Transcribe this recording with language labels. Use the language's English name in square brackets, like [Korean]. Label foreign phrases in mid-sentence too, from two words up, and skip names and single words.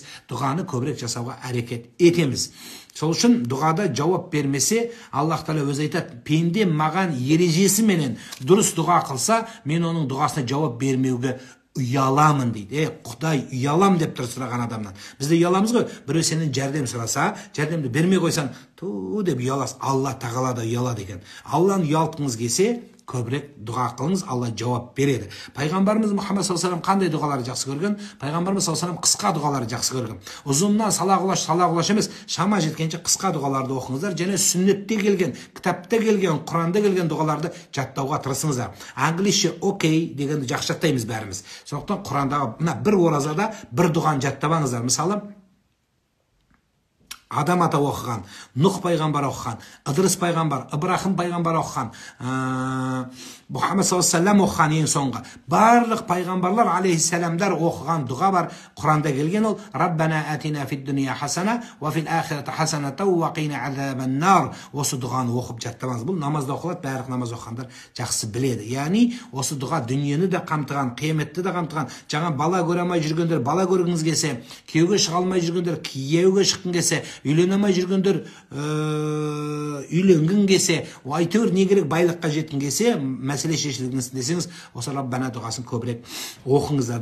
[Kazakh] Дұғаны көбірек жасауға әрекет етеміз. Сол үшін дұғада жауап бермесе, Аллах Тағала өзі айтады: "Пенде маған ережесі менен дұрыс дұға қылса, мен оның дұғасына жауап бермеуге ұяламын" дейді. Құдай, ұялам деп тұр сұраған адамнан. Бізде ұяламыз ғой. Біреу сенен жәрдем сұраса, жәрдемді бермей қойсаң, ту деп ұяласың. Алла Тағала да ұялады екен. Алланы ұялтқыңыз келсе, көбірек дұға қылыңыз, Алла жауап береді. Пайғамбарымыз Мұхаммед [Arabic] صلى الله عليه وسلم [Kazakh] қандай дұғаларды жақсы көрген? Пайғамбарымыз [Arabic] صلى الله عليه وسلم [Kazakh] қысқа дұғаларды жақсы көрген. Ұзыннан салағұлаш емес, шама жеткенше қысқа дұғаларды оқыңыздар. Және сүннетте келген, кітапта келген, Құранда келген дұғаларды жаттауға тырысыңыздар. Англисше окей дегенді жақсы жаттаймыз бәріміз. Сондықтан Құрандағы мына бір оразада бір дұғаны жаттабаңыздар. Мысалы, Адам ата оқыған, Нұх пайғамбар оқыған, Ыдырыс пайғамбар, Ибрахим пайғамбар оқыған, Мұхаммед [Arabic] صلى الله عليه وسلم [Kazakh] оқыған ең соңғы. Барлық пайғамбарлар алейхиссаламдар оқыған дұға бар. Құранда келген ол: [Arabic] "ربنا آتنا في الدنيا حسنة وفي الآخرة حسنة وقنا عذاب النار". [Kazakh] Осы дұғаны оқып жаттамаңыз. Бұл намазда оқылады, барлық намаз оқығандар жақсы біледі. Яғни осы дұға дүниені де қамтыған, қияметті де қамтыған. Жаңа бала көре алмай жүргендер бала көргіңіз келсе, күйеуге шыға алмай жүргендер күйеуге шыққың келсе, үйлене алмай жүргендер үйленгің келсе, әйтеуір не керек байлыққа жеткің келсе, мәселе шешілгін десеңіз, осы Раббана дұғасын көбірек оқыңыздар.